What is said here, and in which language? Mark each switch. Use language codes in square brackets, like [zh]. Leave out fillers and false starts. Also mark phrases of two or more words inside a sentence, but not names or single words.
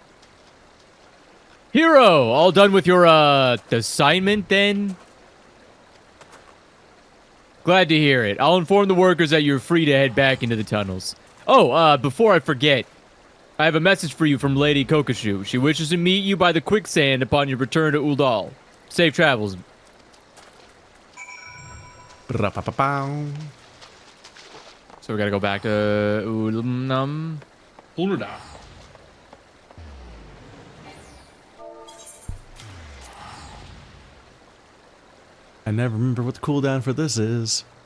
[en] Hero, all done with your assignment then? Glad to hear it. I'll inform the workers that you're free to head back into the tunnels. Oh, before I forget, I have a message for you from Lady Kokoshu. She wishes to meet you by the quicksand upon your return to Ul'dah. Safe travels. Ba-da-ba-ba-bow. So we gotta go back to Ul'nam. Ul'dah. I never remember what the cooldown for this is.